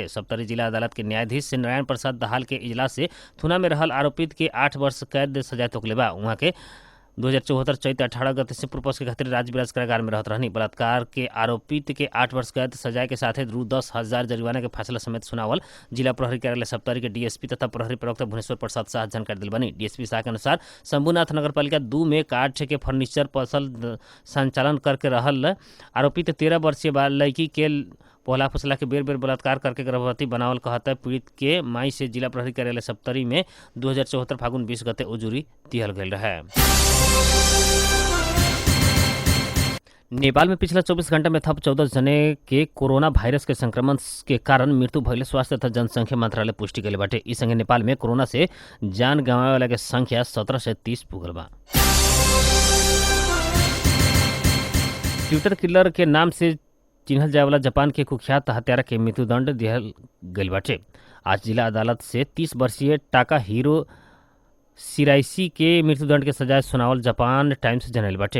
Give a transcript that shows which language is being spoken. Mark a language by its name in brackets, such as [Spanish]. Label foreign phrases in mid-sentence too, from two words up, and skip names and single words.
[Bhojpuri] सप्तरी जिला अदालत के न्यायाधीश से नारायण प्रसाद दहाल के इजलास से थुना में रहल आरोपित के 8 वर्ष कैद सजा तोकले बा। वहाँ के 2074 चैत 18 गते से पूर्वज के खातिर राजविराज कारागार में रहत रहनी। बलात्कार के आरोपित के 8 वर्ष कैद सजाए के साथ रु 10,000 जरिमाना के फैसला समेत सुनावल जिला प्रहरी कार्यालय सप्तरी के डीएसपी तथा प्रहरी प्रवक्ता भुवनेश्वर प्रसाद शाह जानकारी दिल बनी। डीएसपी शाह के अनुसार शंभुनाथ नगर पालिका 2 में काठ के फर्नीचर पसल संचालन करके रहल आरोपित 13 वर्षीय लड़की के पोहला फुसला के बेर बेर बलात्कार करके गर्भवती बनावल कहता पीड़ित के माई से जिला प्रहरी कार्यालय सप्तरी में 2074 फागुन 20 गते उजूरी दिहल गई रहे। नेपाल में पिछला 24 घंटा में थप 14 जने के कोरोना वायरस के संक्रमण के कारण मृत्यु भइले स्वास्थ्य तथा जनसंख्या मंत्रालय पुष्टि कैले बाटे। इस संगे नेपाल में कोरोना से जान गंवावे वाला के संख्या 17 से 30 पुगल बा। ट्विटर किलर के नाम से चिन्हल जाए वाला जापान के कुख्यात हत्यारा के मृत्युदंड दिहल गई बाटे। आज जिला अदालत से 30 वर्षीय टाका हीरो सिराइसी के मृत्युदंड के सजाए सुनावल जापान टाइम्स जनल बाटे।